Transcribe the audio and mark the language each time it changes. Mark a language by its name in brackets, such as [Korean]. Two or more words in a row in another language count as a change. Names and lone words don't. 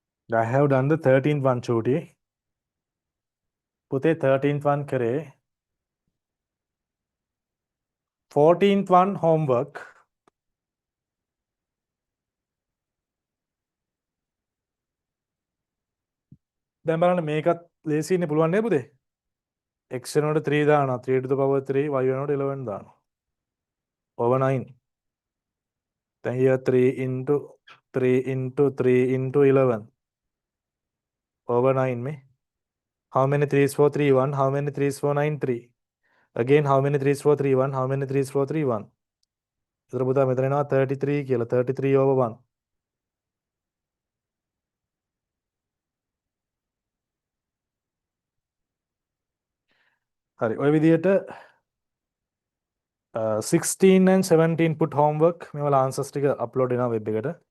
[English] I have done the 13th one, Chuti. [Sinhala] පුතේ 13th one කරේ. [English] 14th one homework. [Sinhala] දැන් බලන්න මේකත් ලේසියිනේ පුළුවන් නේ පුතේ. x වෙනකොට 3 දානවා. 3 [English] to the power [Sinhala] 3 y වෙනකොට 11 දානවා. [English] over 9. Then here 3 into 3 into 3 into 11 over 9 me. How many 3s for 3 1? How many 3s for 9 3? Again how many 3s for 3 1? How many 3s for 3 1? [Sinhala] ඉතර පුතා මෙතන එනවා 33 කියලා. 33 over 1. හරි. ඔය විදිහට 16 [English] and 17 put homework [Sinhala] මේවල answers ටික upload වෙනවා web එකට.